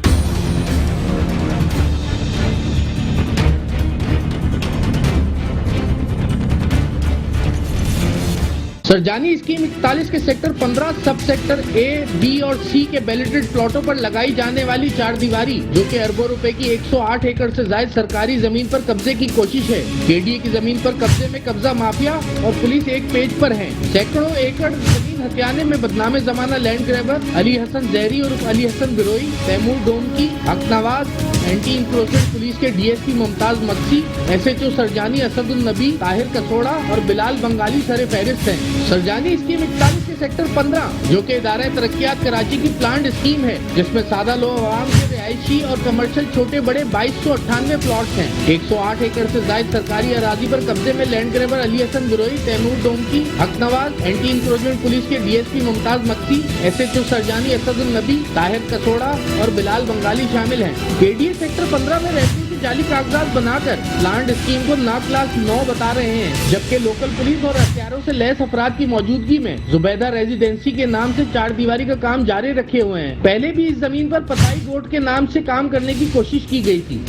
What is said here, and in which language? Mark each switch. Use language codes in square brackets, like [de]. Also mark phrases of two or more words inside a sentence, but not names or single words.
[ur] سرجانی اسکیم 41 کے سیکٹر 15 [en] sub sector [ur] اے، بی اور سی کے [en] balloted plots [ur] پر لگائی جانے والی 4 دیواری، جو کہ اربوں روپے کی 108 ایکڑ سے زائد سرکاری زمین پر قبضے کی کوشش ہے. کے ڈی اے کی زمین پر قبضے میں قبضہ مافیا اور پولیس ایک پیج پر ہے. سیکڑوں ایکڑ زمین ہتھیانے میں بدنام زمانہ [en] land grabber [ur] علی حسن جہری اور علی حسن بروئی، تیمور ڈومکی، حق نواز, [en] anti encroachment [ur] پولیس کے ڈی ایس پی ممتاز مکسی، ایس ایچ او سرجانی اسد النبی، طاہر کسوڑا اور بلال بنگالی سر فہرست ہیں. سرجانی اسکیم 41 کے سیکٹر 15 جو کہ ادارہ ترقیات کراچی کی [en] plant scheme [ur] ہے، جس میں سادہ لوگ عوام کے رہائشی اور کمرشل چھوٹے بڑے 2298 پلاٹ ہیں. 108 ایکڑ سے زیادہ سرکاری اراضی پر قبضے میں [en] land grabber [ur] علی حسن بروئی، تیمور ڈومکی، حق نواز, [en] anti encroachment [ur] پولیس کے ڈی ایس پی ممتاز مکسی، ایس ایچ او سرجانی اسد النبی، طاہر کسوڑا اور بلال بنگالی شامل ہیں. کے ڈی اے سیکٹر 15 میں رہتی جعلی کاغذات بنا کر [en] plant scheme [ur] کو نا کلاس 9 بتا رہے ہیں، جبکہ لوکل پولیس اور ہتھیاروں سے لیس افراد کی موجودگی میں زبیدہ ریزیڈنسی کے نام سے 4 دیواری کا کام جاری رکھے ہوئے ہیں. پہلے بھی اس زمین پر پتائی گوٹھ کے نام سے کام کرنے کی کوشش کی گئی تھی.